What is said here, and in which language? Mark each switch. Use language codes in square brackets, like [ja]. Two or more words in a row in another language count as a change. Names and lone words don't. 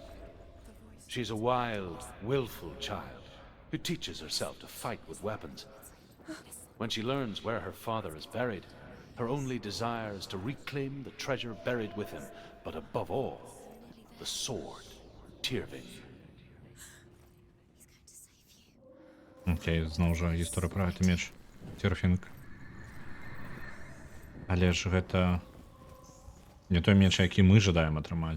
[en] She's a wild, willful child who teaches herself to fight with weapons. When she learns where her father is buried, her only desire is to reclaim the treasure buried with him, but above all, the sword, Tyrving. [be] Окей, зноў жа гісторыя пра гэты меч Тірфінг. Але ж гэта не той меч, які мы жадаем атрымаць.